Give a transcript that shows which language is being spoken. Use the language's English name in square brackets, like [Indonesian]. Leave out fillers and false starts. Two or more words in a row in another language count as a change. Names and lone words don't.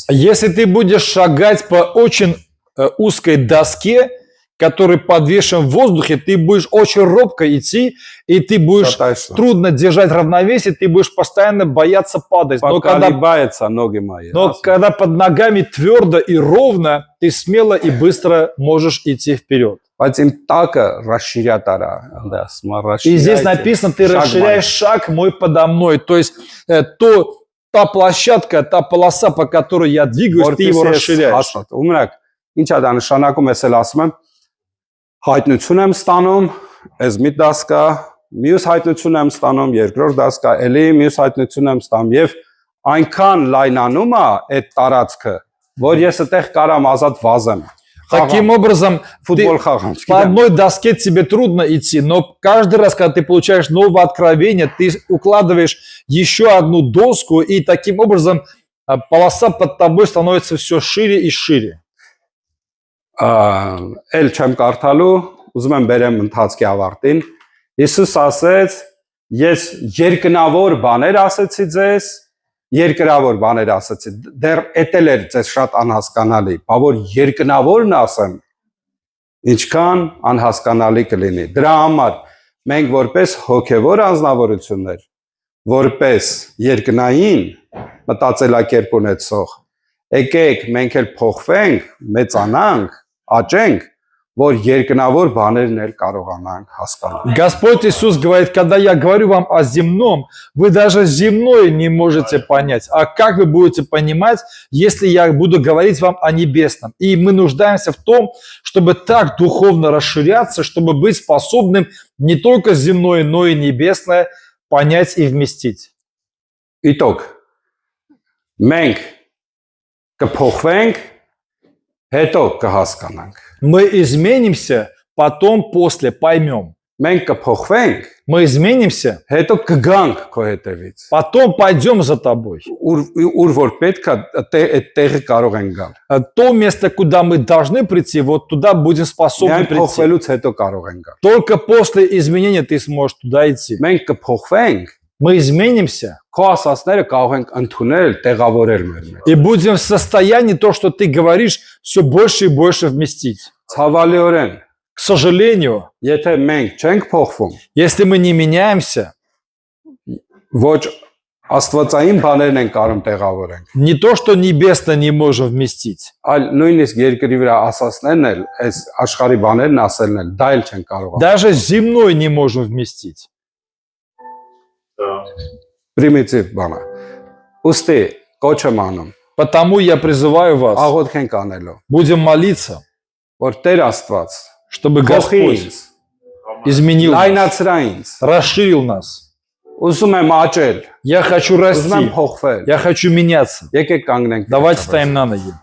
[Russian] Если ты будешь шагать по очень узкой доске, который подвешен в воздухе, ты будешь очень робко идти, и ты будешь трудно держать равновесие, ты будешь постоянно бояться падать. Но когда под ногами твердо и ровно, ты смело и быстро можешь идти вперед. И здесь написано, ты расширяешь шаг мой подо мной. То есть та площадка, та полоса, по которой я двигаюсь, ты его расширяешь. [Armenian] Հայտնություն եմ ստանում, ես մի դասկա, մյուս հայտնություն եմ ստանում, երկրորդ դասկա, էլի մյուս հայտնություն եմ ստանում եւ այնքան լայնանում է այդ տարածքը, որ ես այդտեղ կարամ ազատ վազեմ։ [Russian] Таким образом, [Armenian] футбол խաղամ։ [Russian] По одной доске тебе трудно идти, но каждый раз, когда ты получаешь новое откровение, ты укладываешь еще одну доску, и таким образом полоса под тобой становится все шире и шире. [Armenian] Էլ չեմ կարդալու, ուզում եմ բերեմ ընթացքի ավարտին։ Հիսուս ասեց, ես երկնավոր բաներ ասեցի ձեզ, երկրավոր բաներ ասեցի։ Դեռ էտել էր ձեզ շատ անհասկանալի, բա որ երկնավորն ասեմ, ինչքան անհասկանալի կլինի։ Դրա համար մենք որպես հոգևոր անձնավորություններ, որպես երկնային մտածելակերպ ունեցող, եկեք մենք էլ փոխվենք, մեծանանք, աճենք, որ երկնավոր բաներն էլ կարողանանք հասկանալ։ [Russian] Господь Иисус говорит, когда я говорю вам о земном, вы даже земное не можете понять. А как вы будете понимать, если я буду говорить вам о небесном? И мы нуждаемся в том, чтобы так духовно расширяться, чтобы быть способным не только земное, но и небесное понять и вместить. Итог. [Armenian] Մենք կփոխվենք, հետո կհասկանանք։ [Russian] Мы изменимся, потом после поймем. [Armenian] Մենք կփոխվենք, [Russian] мы изменимся, [Armenian] հետո կգանք քո հետևից։ [Russian] Потом пойдем за тобой. [Armenian] Ուր որ պետք է այդ տեղը կարող են գալ։ [Russian] То место, куда мы должны прийти, вот туда будем способны прийти. [Armenian] Փոխվելուց հետո կարող են գալ։ [Russian] Только после изменения ты сможешь туда идти. [Armenian] Մենք կփոխվենք, [Russian] мы изменимся. [Armenian] Քո ասածները կարող ենք ընդունել, տեղավորել մեր մեջ։ [Russian] И будем в состоянии то, что ты говоришь, все больше и больше вместить. [Armenian] Ցավալիորեն, [Russian] к сожалению, [Armenian] եթե մենք չենք փոխվում, [Russian] если мы не меняемся, [Armenian] ոչ Աստվածային բաներն են կարում տեղավորենք։ [Russian] Не то, что небесно не можем вместить. [Armenian] Այլ նույնիսկ երկրի վրա ասածներն էլ, այս աշխարհի բաներն ասելն էլ, դա էլ չեն կարող։ [Russian] Даже земной не можем вместить. [Armenian] Պրիմիտիվ բան է։ Ոստի կոչ եմ անում, [Russian] Потому я призываю вас, [Armenian] աղոթք ենք անելու, [Russian] будем молиться, [Armenian] որ Տեր Աստված [Russian] чтобы [Armenian] փոխի [Russian] Господь [Armenian] ինձ, [Russian] изменил нас, [Armenian] լայնացրա ինձ, [Russian] расширил нас. [Armenian] ուզում եմ աճել, [Russian] Я хочу [Armenian] ուզում եմ [Russian] расти, [Armenian] փոխվել։ [Russian] я хочу меняться. [Armenian] Եկեք կանգնենք։ [Russian] Давайте встанем на ноги.